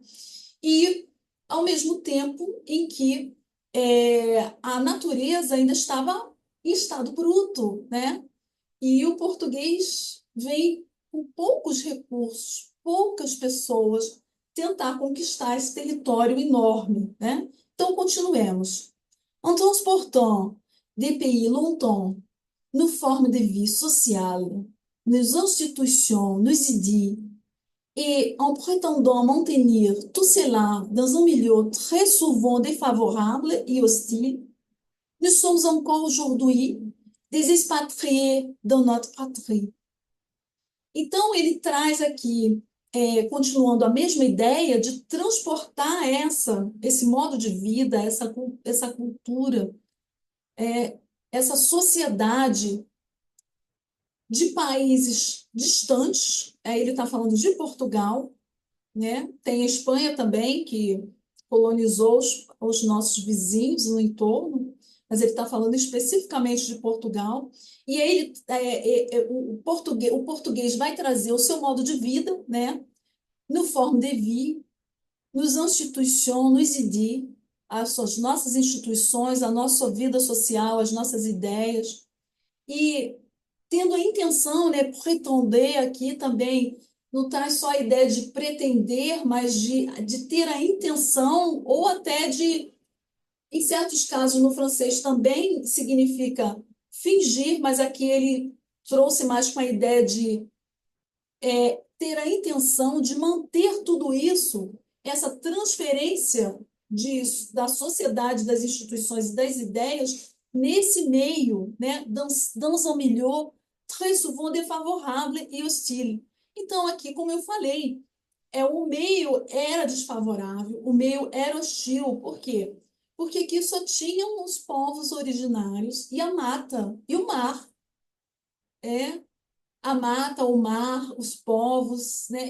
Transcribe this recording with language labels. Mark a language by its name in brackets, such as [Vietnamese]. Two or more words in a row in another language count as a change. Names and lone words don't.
[Portuguese] E ao mesmo tempo em que a natureza ainda estava em estado bruto, né? E o português vem com poucos recursos, poucas pessoas, tentar conquistar esse território enorme, né? Então, continuemos. [French] En transportant des pays longtemps nos formes de vie sociale, nos institutions, nos idées, et en prétendant maintenir tout cela dans un milieu très souvent défavorable et hostile, nous sommes encore aujourd'hui des expatriés dans notre patrie. [Portuguese] Então, ele traz aqui, continuando a mesma ideia de transportar esse modo de vida, essa cultura, essa sociedade de países distantes. Ele está falando de Portugal, né? Tem a Espanha também, que colonizou os nossos vizinhos no entorno, mas ele está falando especificamente de Portugal. E aí o português vai trazer o seu modo de vida, né? [French] No forme de vie, [Portuguese] nos instituições, [French] nos idées, [Portuguese] as nossas instituições, a nossa vida social, as nossas ideias. E tendo a intenção, né, pretender aqui também, não traz só a ideia de pretender, mas de ter a intenção, ou até de, em certos casos no francês também significa fingir, mas aqui ele trouxe mais com a ideia de ter a intenção de manter tudo isso, essa transferência da sociedade, das instituições e das ideias nesse meio, né, [French] dans un milieu très souvent défavorable e hostile. [Portuguese] Então, aqui, como eu falei, o meio era desfavorável, o meio era hostil. Por quê? Porque aqui só tinham os povos originários e a mata, e o mar. A mata, o mar, os povos, né?